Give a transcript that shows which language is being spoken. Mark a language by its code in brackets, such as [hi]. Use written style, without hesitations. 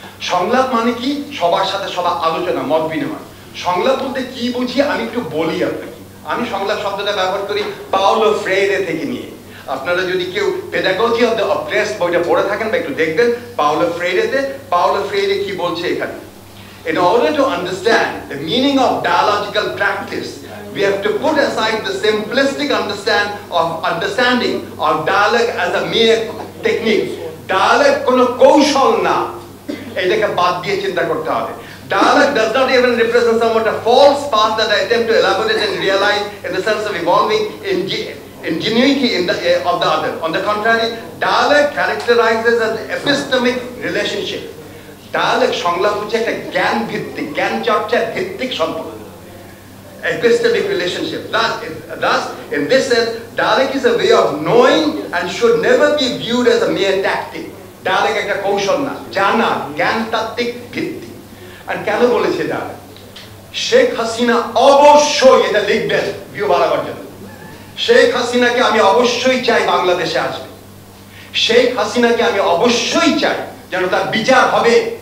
[bn] সংলাপ মানে কি? সবার সাথে সবার আলোচনা, মত বিনিময়। সংলাপ বলতে কি বুঝি আমি একটু বলি আপনাকে। আমি সংলাপ শব্দটা ব্যবহার করি পাওলো ফ্রেইরে থেকে নিয়ে। আপনারা যদি কেউ পেডাগজি অফ দ্য অপ্রেসড বইটা পড়ে থাকেন বা একটু দেখবেন, পাওলো ফ্রেইরে কি বলছে এখানে। [en] In order to understand the meaning of dialogical practice, we have to put aside the simplistic understanding of dialogue as a mere technique. [bn] Dialogue কোনো কৌশল না, এটাকে বাদ দিয়ে চিন্তা করতে হবে। [en] Dialogue does not even represent somewhat a false path that I attempt to elaborate and realize in the sense of evolving ingenuity of the other. On the contrary, dialogue characterizes an epistemic relationship. [bn] Dialogue সংলাপ হচ্ছে একটা জ্ঞান ভিত্তিক, জ্ঞান চর্চার ভিত্তিক সম্পর্ক, epistemic relationship. [en] Thus, in this sense, dialogue is a way of knowing and should never be viewed as a mere tactic. [bn] Dialogue একটা কৌশল না, জানা, জ্ঞান তাত্ত্বিক ভিত্তি। আর কেন বলেছে dialogue? শেখ হাসিনা অবশ্যই, এটা লিখবেন ভিউ বাড়াবার জন্য, শেখ হাসিনাকে আমি অবশ্যই চাই বাংলাদেশে আসবে। শেখ হাসিনাকে আমি অবশ্যই চাই যেন তার বিচার হবে।